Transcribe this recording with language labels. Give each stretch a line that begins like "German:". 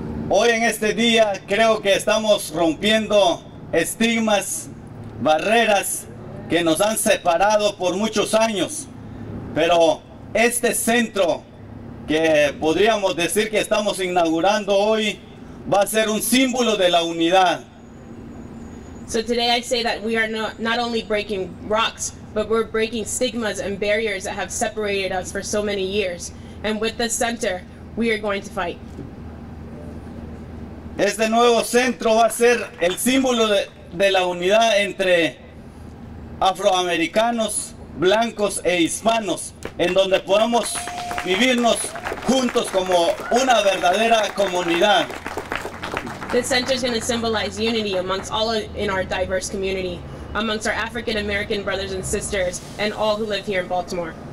Spanish: Hoy en este día creo que estamos rompiendo estigmas, barreras que nos han separado por muchos años, pero este centro que podríamos decir que estamos inaugurando hoy va a ser un símbolo de la unidad.
English: So today I say that we are not only breaking rocks, but we're breaking stigmas and barriers that have separated us for so many years. And with this center, we are going to fight.
Spanish: Este nuevo centro va a ser el símbolo de la unidad entre afroamericanos, blancos e hispanos, en donde podamos vivirnos juntos como una verdadera comunidad.
English: This center is going to symbolize unity amongst all in our diverse community, amongst our African American brothers and sisters, and all who live here in Baltimore.